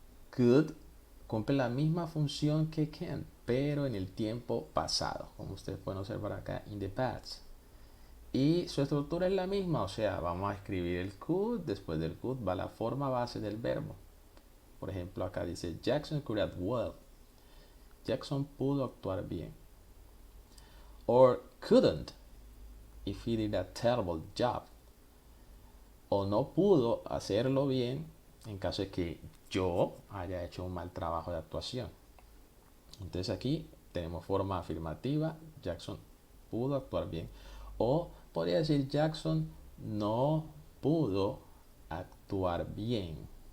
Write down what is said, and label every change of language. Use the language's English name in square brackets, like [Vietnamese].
[Spanish] Could cumple la misma función que can, pero en el tiempo pasado, como ustedes pueden observar acá, [English] in the past. [Spanish] Y su estructura es la misma, o sea, vamos a escribir el could, después del could va la forma base del verbo. Por ejemplo, acá dice [English] Jackson could act well. [Spanish] Jackson pudo actuar bien. [English] Or couldn't if he did a terrible job. [Spanish] O no pudo hacerlo bien en caso de que yo haya hecho un mal trabajo de actuación. Entonces aquí tenemos forma afirmativa, Jackson pudo actuar bien. O podría decir Jackson no pudo actuar bien.